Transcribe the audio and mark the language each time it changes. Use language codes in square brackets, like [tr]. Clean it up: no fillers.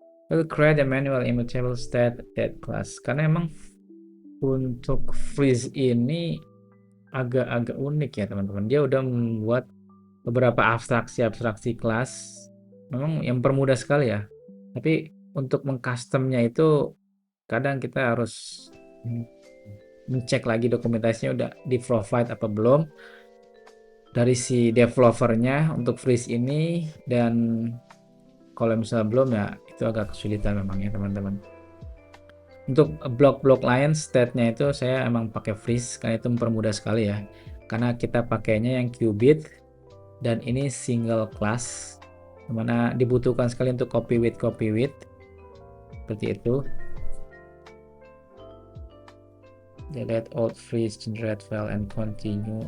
[en] We'll create a manual immutable state that class. [id] Karena emang untuk freeze ini agak-agak unik ya teman-teman. Dia udah membuat beberapa abstraksi kelas. Memang yang permudah sekali ya. Tapi untuk mengcustomnya itu kadang kita harus mencek lagi dokumentasinya udah di provide apa belum dari si developernya untuk freeze ini, dan kalau misalnya belum ya itu agak kesulitan memang ya teman-teman. Untuk blok-blok lain state-nya itu saya emang pakai freeze karena itu mempermudah sekali ya, karena kita pakainya yang qubit dan ini single class, dimana dibutuhkan sekali untuk copy with seperti itu. [en] Delete old freeze, generate file and continue.